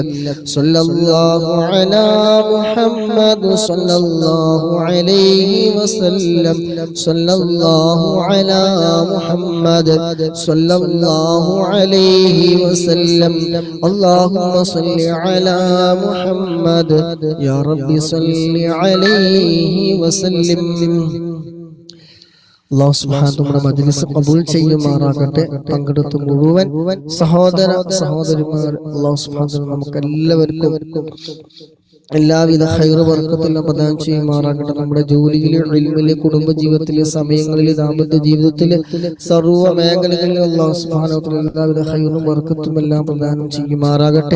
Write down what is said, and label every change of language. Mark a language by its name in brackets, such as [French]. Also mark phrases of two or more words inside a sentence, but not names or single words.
[Arabic] صلى الله على محمد صلى الله عليه وسلم. صلى الله على محمد صلى الله عليه وسلم. اللهم صل على محمد يا رب صل عليه وسلم. الله سبحانه [Malayalam] നമ്മുടെ മജ്ലിസ് ഖബൂൽ ചെയ്യുമാറാകട്ടെ. പങ്കെടുത്ത മുഴുവൻ സഹോദര സഹോദരിമാർ [Arabic] الله سبحانه [Malayalam] നമുക്ക് എല്ലാവർക്കും എല്ലാവിധ ഖൈർ ബർക്കത്തും പ്രദാനം ചെയ്യുമാറാകട്ടെ. നമ്മുടെ ജോലിയിലെ, ഇൽമിലെ, കുടുംബ ജീവിതത്തിലെ, സമയങ്ങളിലെ, ദാമ്പത്യ ജീവിതത്തിലെ സർവ്വ മേഖലകളിലും [Arabic] الله سبحانه وتعالى [Malayalam] എല്ലാവിധ ഖൈറും ബർക്കത്തും എല്ലാം പ്രദാനം ചെയ്യുമാറാകട്ടെ.